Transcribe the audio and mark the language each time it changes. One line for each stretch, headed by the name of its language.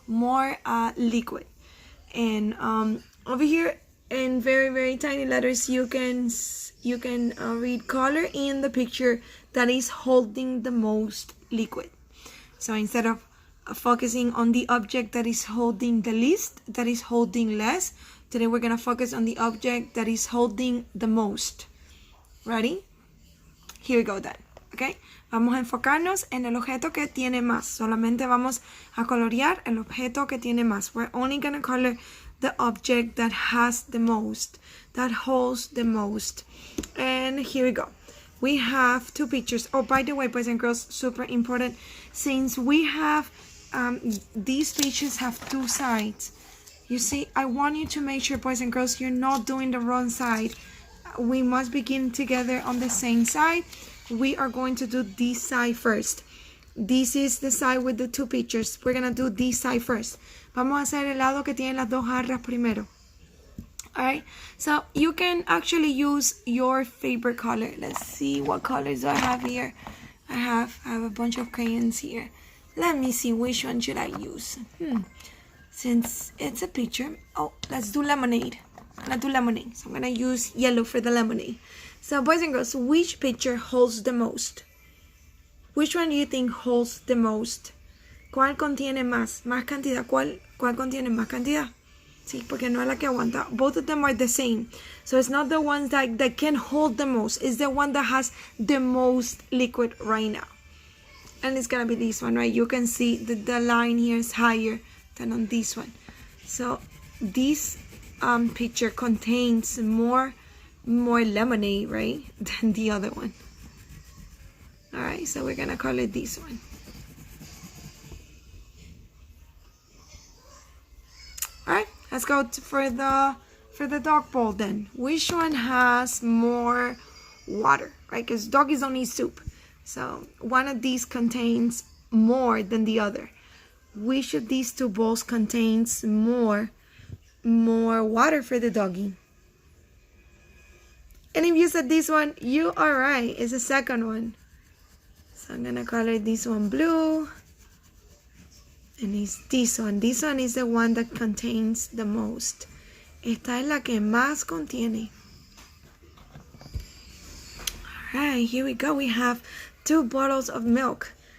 English: More liquid. And over here in very tiny letters you can read color in the picture that is holding the most liquid. So instead of focusing on the object that is holding the least, that is holding less, today we're going to focus on the object that is holding the most. Ready? Here we go then. Okay?
Spanish: Vamos a enfocarnos en el objeto que tiene más. Solamente vamos a colorear el objeto que tiene más.
English: We're only going to color the object that has the most, that holds the most. And here we go. We have two pictures. Oh, by the way, boys and girls, super important. Since we have these pictures have two sides. You see, I want you to make sure, boys and girls, you're not doing the wrong side. We must begin together on the same side. We are going to do this side first. This is the side with the two pictures. We're going to do this side first.
Spanish: Vamos a hacer el lado que tiene las dos jarras primero.
English: Alright, so you can actually use your favorite color. Let's see what colors I have here. I have a bunch of crayons here. Let me see which one should I use. Since it's a picture, let's do lemonade. I'm gonna do lemonade, so I'm gonna use yellow for the lemonade. So boys and girls, which picture holds the most? Which one do you think holds the most?
Spanish: ¿Cuál contiene más? Más cantidad. ¿Cuál contiene más cantidad? Sí, porque no es la que aguanta.
English: Both of them are the same. So it's not the ones that can hold the most. It's the one that has the most liquid right now. And it's gonna be this one, right? You can see that the line here is higher than on this one. So this picture contains more lemonade, right, than the other one. All right, so we're gonna call it this one. All right, let's go for the dog bowl then. Which one has more water, right? Because doggies don't need soup. So one of these contains more than the other. Which of these two bowls contains more water for the doggy? And if you said this one, you are right. It's the second one. So I'm gonna color this one blue. And it's this one. This one is the one that contains the most.
Spanish: Esta es la que más contiene.
English: Alright, here we go. We have 2 bottles of milk.